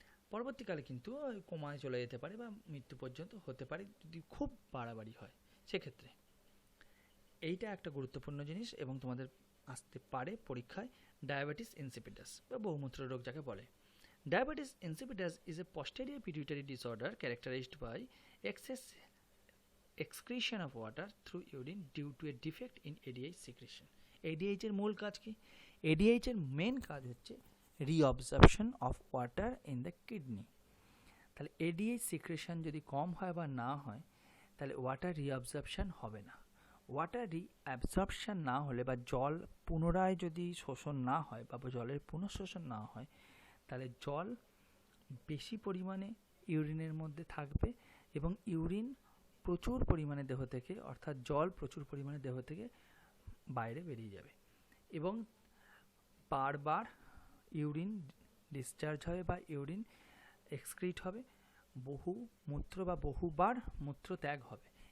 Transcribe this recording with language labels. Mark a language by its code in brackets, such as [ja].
[bn] পরবর্তীকালে কিন্তু কোমায় চলে যেতে পারে বা মৃত্যু পর্যন্ত হতে পারে যদি খুব বাড়াবাড়ি হয়। সেক্ষেত্রে এইটা একটা গুরুত্বপূর্ণ জিনিস এবং তোমাদের আসতে পারে পরীক্ষায়, ডায়াবেটিস ইনসিপিটাস বা বহুমূত্র রোগ যাকে বলে। [en] Diabetes insipidus is a posterior pituitary disorder characterized by excess excretion of water through urine due to a defect in ADH secretion। [bn] ADH এর মূল কাজ কি? ADH এর মেন কাজ হচ্ছে [en] Reabsorption of water in the kidney. [bn] তাহলে ADH সিক্রেশন যদি কম হয় বা না হয় তাহলে ওয়াটার রিঅবজর্পশন হবে না। ওয়াটার রিঅ্যাবজর্পশন না হলে বা জল পুনরায় যদি শোষণ না হয় বা জলের পুনঃশোষণ না হয়, তাহলে জল বেশি পরিমাণে ইউরিনের মধ্যে থাকবে এবং ইউরিন প্রচুর পরিমাণে দেহ থেকে, অর্থাৎ জল প্রচুর পরিমাণে দেহ থেকে বাইরে বেরিয়ে যাবে এবং বারবার ইউরিন ডিসচার্জ হবে বা ইউরিন এক্সক্রিট হবে, বহুমূত্র বা বহুবার মূত্র ত্যাগ হবে।